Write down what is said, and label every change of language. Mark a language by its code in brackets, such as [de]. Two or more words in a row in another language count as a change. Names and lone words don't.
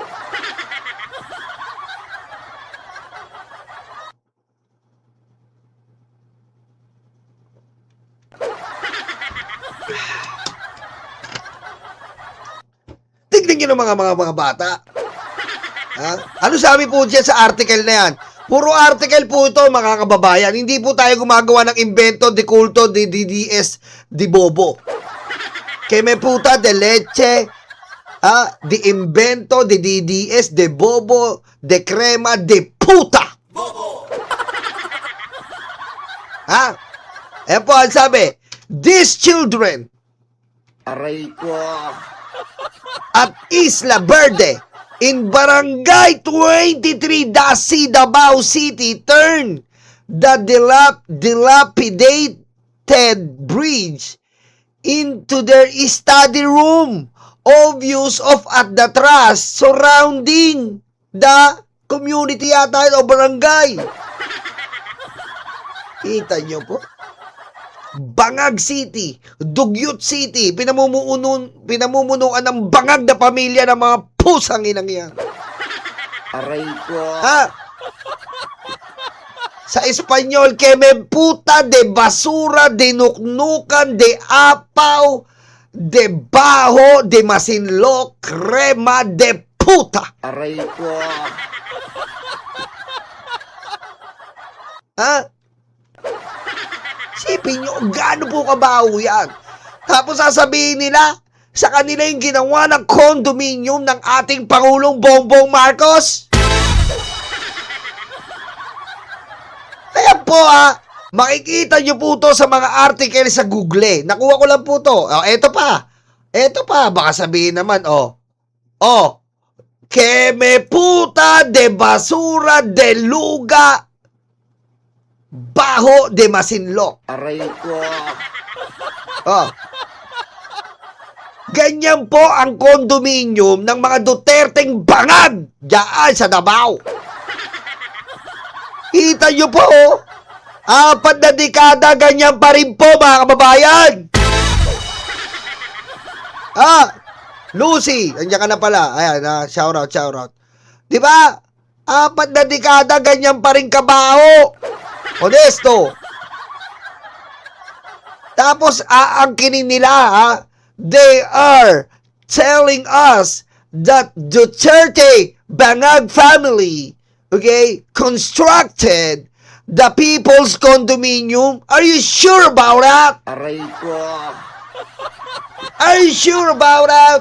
[tl] Tignan nyo ng mga bata. Ha? Ano sabi po dyan sa article na yan? Puro article po ito, mga kababayan. Hindi po tayo gumagawa ng invento, [es] de culto, de DDS, de bobo. Que me puta de leche, de invento, de DDS, de bobo, de crema, de puta. [tl] Ha? Ayan po, ang sabi, [en] these children [tl] Aray ko. [en] at Isla Verde in Barangay 23 Dasi, Davao City turn the dilapidated bridge into their study room. Obvious of at the trust surrounding the community [tl] yata o barangay. Kita nyo po? Bangag City, Dugyot City, pinamumunuan ng bangag na pamilya ng mga pusang inang yan. Aray ko. Ha? Sa Espanyol, [es] que me puta de basura, de nuknukan, de apaw, de baho, de masinlok, crema de puta. [tl] Aray ko. Ha? Sipin nyo, gaano po kabaho yan? Tapos sasabihin nila, sa kanila yung ginawa ng condominium ng ating Pangulong Bongbong Marcos? Kaya po makikita nyo po to sa mga article sa Google. Nakuha ko lang po to. Eto pa, baka sabihin naman, [es] que me puta de basura de luga baho de masinlok. [tl] Aray ko. Ganyan po ang condominium ng mga Duterteng bangag diyan sa Davao. Kita nyo po, 4 na dekada ganyan pa rin po mga kababayan. Lucy, nandiyan ka na pala. Ayan, [en] shout out. [tl] Di ba? 4 na dekada ganyan pa rin kabaho. Honesto. Tapos aangkinin nila, [en] they are telling us that Duterte Bangag family, constructed the people's condominium. Are you sure about that? [tl] Aray ko. [en] Are you sure about that?